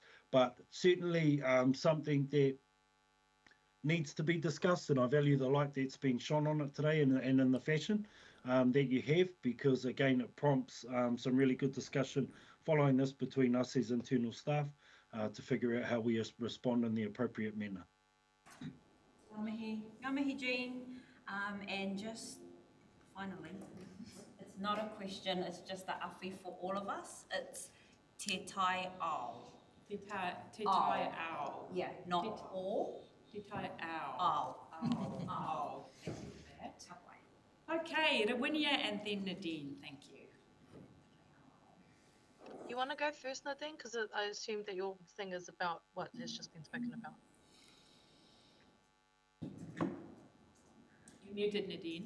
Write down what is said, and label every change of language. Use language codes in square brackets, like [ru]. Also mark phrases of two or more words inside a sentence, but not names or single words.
[en] But certainly something that needs to be discussed, and I value the light that's been shone on it today and in the fashion that you have, because again it prompts some really good discussion following this between us as internal staff to figure out how we respond in the appropriate manner. [mi] Ngā mihi, Jean. [en] And just finally, it's not a question, it's just a awhi for all of us. It's [mi] te tai ao. Te tai ao. [en] Yeah, not or. [mi] Te tai ao. Ao. Ao. [en] Thank you for that. Okay, Rawinia and then Nadine, thank you. You want to go first, Nadine? Because I assume that your thing is about what has just been spoken about. You're muted, Nadine.